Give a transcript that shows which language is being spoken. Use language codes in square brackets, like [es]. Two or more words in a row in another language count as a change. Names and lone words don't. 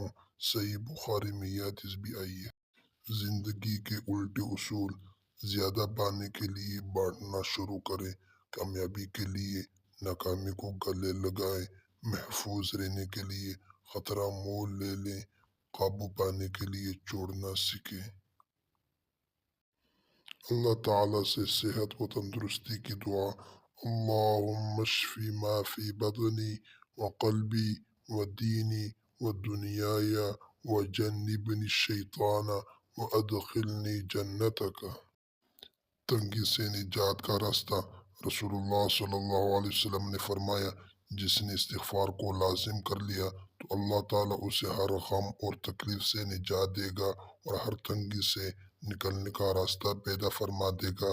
[ur] صحیح بخاری میں یہ حدیث بھی آئی ہے۔ زندگی کے الٹے اصول، زیادہ پانے کے لیے بانٹنا شروع کریں، کامیابی کے لیے ناکامی کو گلے لگائیں، محفوظ رہنے کے لیے خطرہ مول لے لیں، قابو پانے کے لیے چھوڑنا سیکھیں۔ اللہ تعالیٰ سے صحت و تندرستی کی دعا، [ar] اللہم اشفی ما فی بدنی و قلبی و دینی و دنیای و جنبنی الشیطان و ادخلنی جنتک۔ [ur] تنگی سے نجات کا راستہ، رسول اللہ [ar] صلی اللہ علیہ وسلم [ur] نے فرمایا، جس نے استغفار کو لازم کر لیا تو اللہ تعالیٰ اسے ہر غم اور تکلیف سے نجات دے گا اور ہر تنگی سے نکلنے کا راستہ پیدا فرما دے گا۔